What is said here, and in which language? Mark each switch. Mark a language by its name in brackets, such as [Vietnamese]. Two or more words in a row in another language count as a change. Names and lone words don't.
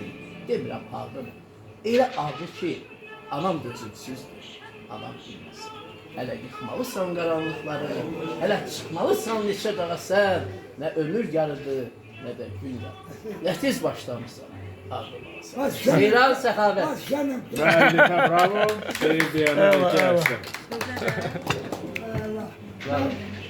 [Azerbaijani] Demirəm ağrım, elə ağrı ki, anam dözümsüzdür, anam bilməsin. Hələ yıxmalısan qaranlıqları, hələ çıxmalısan neçə dağa sən, nə ömür yarıdı, nə də gün yarıdı. Nə tez başlamısan, ağrımalısan. Seyran səxavət. Canım. [Turkish] Bravo. Şehir diyenler Eyvallah, eyvallah. gelsin. Allah.